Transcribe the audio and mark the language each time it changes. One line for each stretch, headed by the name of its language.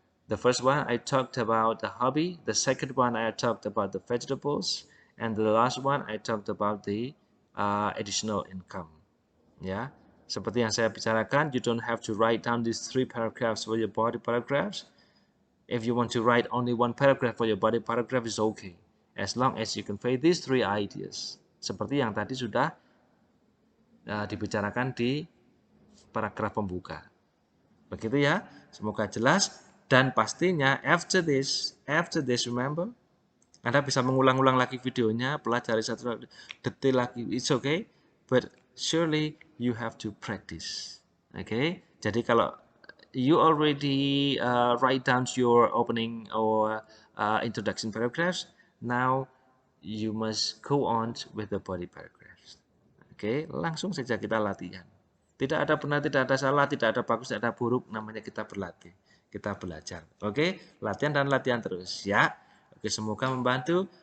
English: The first one I talked about the hobby, the second one I talked about the vegetables, and the last one I talked about the additional income.
Indonesian: Ya, seperti yang saya bicarakan,
English: you don't have to write down these 3 paragraphs for your body paragraphs. If you want to write only 1 paragraph for your body paragraph is okay, as long as you convey these 3 ideas.
Indonesian: Seperti yang tadi sudah dibicarakan di paragraf pembuka. Begitu ya, semoga jelas. Dan pastinya
English: after this remember,
Indonesian: Anda bisa mengulang-ulang lagi videonya, pelajari satu detail lagi,
English: it's okay, but surely you have to practice. Okay?
Indonesian: Jadi kalau
English: you already write down your opening or introduction paragraphs, now you must go on with the body paragraphs.
Indonesian: Okay? Langsung saja kita latihan. Tidak ada benar, tidak ada salah, tidak ada bagus, tidak ada buruk, namanya kita berlatih. Kita belajar. Oke, latihan dan latihan terus ya. Oke, semoga membantu.